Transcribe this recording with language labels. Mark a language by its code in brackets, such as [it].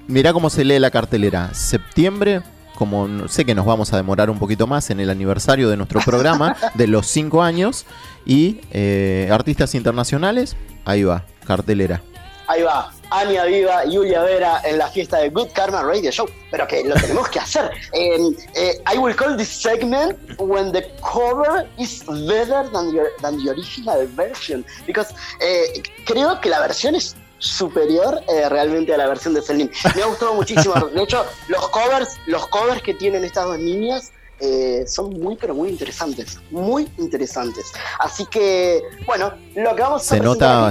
[es] Mirá cómo se lee la cartelera. Septiembre, como sé que nos vamos a demorar un poquito más en el aniversario de nuestro programa de los 5 años, y artistas internacionales, ahí va, cartelera. Ahí va, Anya Viva y Julia Vera en la fiesta de Good Karma Radio Show. Pero que lo tenemos que hacer. [en] I will call this segment when the cover is better than the original version. [es] Because creo que la versión es superior realmente a la versión de Celine. Me ha gustado muchísimo. De hecho, los covers que tienen estas dos niñas son muy, pero muy interesantes. Muy interesantes. Así que, bueno, lo que vamos a